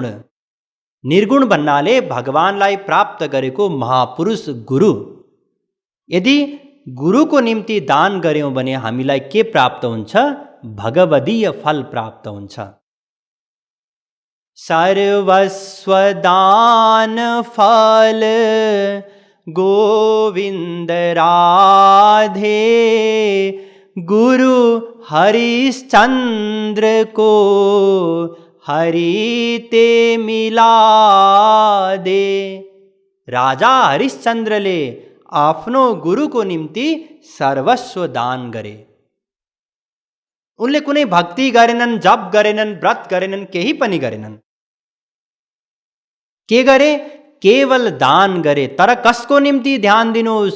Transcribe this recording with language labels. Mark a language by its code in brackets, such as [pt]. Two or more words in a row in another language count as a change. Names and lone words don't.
[ne] निर्गुण भन्नाले भगवानलाई प्राप्त गरेको महापुरुष गुरु। यदि गुरुको निम्ति दान गर्यौँ भने हामीलाई के प्राप्त हुन्छ? भगवदीय फल प्राप्त हुन्छ। [hi] सर्वस्व दान फल गोविंद राधे, गुरु हरिश्चंद्र को हरि ते मिला दे। [ne] राजा हरिश्चंद्रले आफ्नो गुरुको निम्ति सर्वस्व दान गरे। उनले कुनै भक्ति गरेनन्, जप गरेनन्, व्रत गरेनन्, केही पनि गरेनन्। के गरे? केवल दान गरे। तर कसको निम्ति ध्यान दिनुहोस्?